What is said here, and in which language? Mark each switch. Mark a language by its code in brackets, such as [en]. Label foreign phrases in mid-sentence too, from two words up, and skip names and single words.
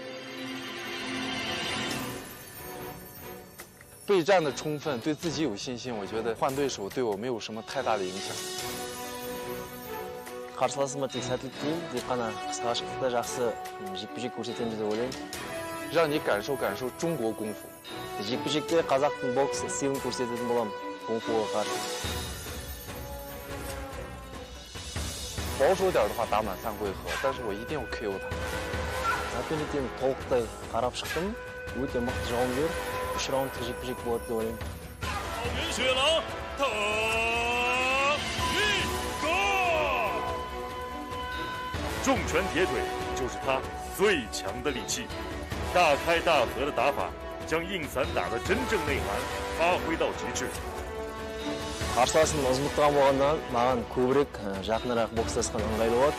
[zh] 备战的充分，对自己有信心，我觉得换对手对我没有什么太大的影响。 [kk] қарсыласыма тек сәттілік тілеймін, тек қана қысқа қашықтықта жақсы жекпе-жек көрсетеміз деп ойлаймын. [zh] 让你感受感受中国功夫。 [kk] жекпе-жекте қазақтың бокс стилін көрсететін боламын, кунг-фуға қарсы. [zh] 保守点的话，打满3回合，但是我一定要 KO 他。 [kk] Әпенеттен толықтай қарап шықтым, өте мықты жауынгер, 3 раундтық жекпе-жек болады деп ойлаймын. [zh] 袁雪狼，腾一哥，重拳铁腿就是他最强的利器，大开大合的打法将硬散打的真正内涵发挥到极致。 [kk] қарсыласым ұзындықтан болғаннан маған көбірек жақынырақ бокстасқан ыңғайлы болады.